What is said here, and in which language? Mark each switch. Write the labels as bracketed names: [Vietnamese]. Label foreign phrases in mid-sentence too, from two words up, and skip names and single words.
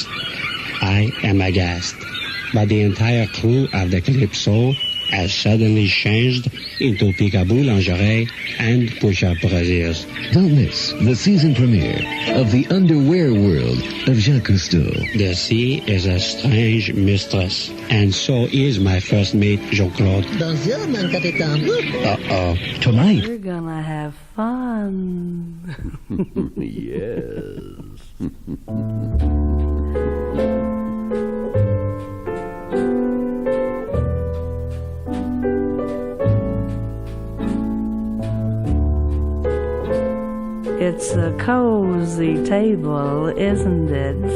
[English] I am aghast, but the entire crew of the Calypso has suddenly changed into peekaboo lingerie and push-up brasiers. Don't miss the season premiere of The Underwear World of Jacques Cousteau. The sea is a strange mistress, and so is my first mate, Jean-Claude. [French] Bonjour, mon capitaine. [English] Uh-oh. Tonight, We're gonna have fun. Yes. It's a cozy table, isn't it?